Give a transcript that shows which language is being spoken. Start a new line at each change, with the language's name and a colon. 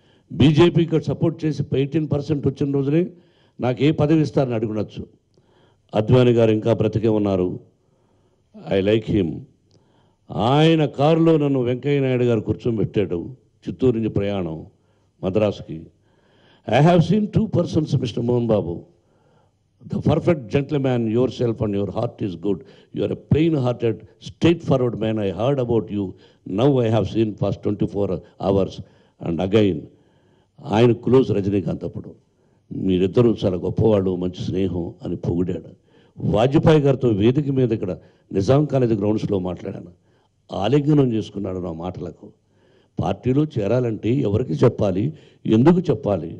Telugu: బీజేపీకి సపోర్ట్ చేసి 18% వచ్చిన రోజునే నాకు ఏ పదవి ఇస్తారని అడుగునొచ్చు. అద్వానీ గారు ఇంకా బ్రతికే ఉన్నారు.
English: I like him.
Telugu: ఆయన కారులో నన్ను వెంకయ్య నాయుడు గారు కూర్చోబెట్టాడు. చిత్తూరు నుంచి ప్రయాణం మద్రాసుకి.
English: I have seen 2 persons, mister Mohan Babu. The perfect gentleman, yourself and your heart is good. You are a plain-hearted, straightforward man. I heard about you. Now I have seen past 24 hours. And again,
Telugu: ఆయన close Rajinikanth. అప్పుడు మీరిద్దరూ చాలా గొప్పవాళ్ళు, మంచి స్నేహం అని పొగిడాడు. వాజ్పేయి గారితో వేదిక మీద ఇక్కడ నిజాం కాలేజ్ గ్రౌండ్స్లో మాట్లాడాను. ఆలింగనం చేసుకున్నాడు నా మాటలకు. పార్టీలో చేరాలంటే ఎవరికి చెప్పాలి, ఎందుకు చెప్పాలి?